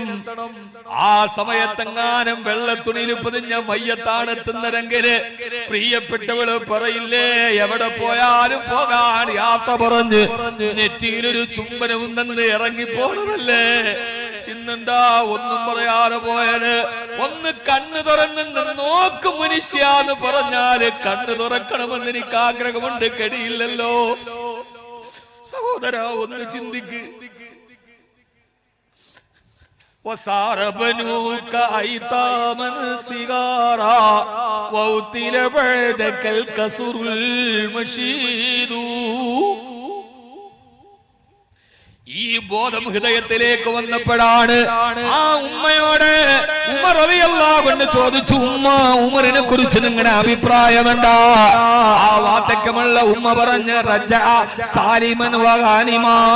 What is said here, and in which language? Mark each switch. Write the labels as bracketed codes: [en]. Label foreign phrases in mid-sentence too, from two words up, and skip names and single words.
[ml] ആ സമയത്തെങ്ങാനും വെള്ളത്തുണിയിൽ പൊതിഞ്ഞ മയ്യത്താണ് എത്തുന്നതെങ്കില് പ്രിയപ്പെട്ടവള് പറയില്ലേ, എവിടെ പോയാലും പോകാൻ യാത്ര പറഞ്ഞ് നെറ്റിയിലൊരു ചുംബനവും നിന്ന് ഇറങ്ങിപ്പോണതല്ലേ. ഇന്നെന്താ ഒന്നും പറയാതെ പോയത്? ഒന്ന് കണ്ണു തുറന്ന് നോക്ക് മനുഷ്യാന്ന് പറഞ്ഞാല് കണ്ണു തുറക്കണമെന്ന് എനിക്ക് ആഗ്രഹമുണ്ട്, കഴിയില്ലല്ലോ. സഹോദര ഒന്ന് ചിന്തിക്ക്. [ar] وساربنوك أيتاما صغارا وأوتي بعدك الكسر المشيد. [ml] ഈ ബോധം ഹൃദയത്തിലേക്ക് വന്നപ്പോഴാണ് ആ ഉമ്മയോട് ഉമർ [ar] رضي الله عنه [ml] ചോദിച്ചു, ഉമ്മ, ഉമറിനെ കുറിച്ച് നിങ്ങളുടെ അഭിപ്രായം എന്താ? ആ വാതക്കമുള്ള ഉമ്മ പറഞ്ഞ [ar] رجع سالما وغانما.